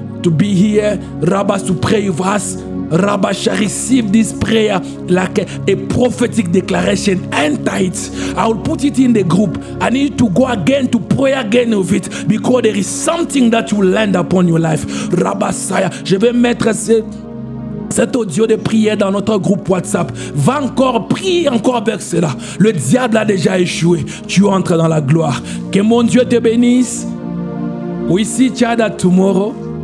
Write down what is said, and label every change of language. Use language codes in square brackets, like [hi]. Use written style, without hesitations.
[en] to be here, Rabbi, to pray with us. Rabbi shall receive this prayer like a prophetic declaration. Enter it. I will put it in the group. I need to go again to pray again with it because there is something that will land upon your life. [fr] Rabbi Saya, je vais mettre cet audio de prière dans notre groupe WhatsApp. Va encore, prie encore avec cela. Le diable a déjà échoué. Tu entres dans la gloire. Que mon Dieu te bénisse. [en] We see each other tomorrow.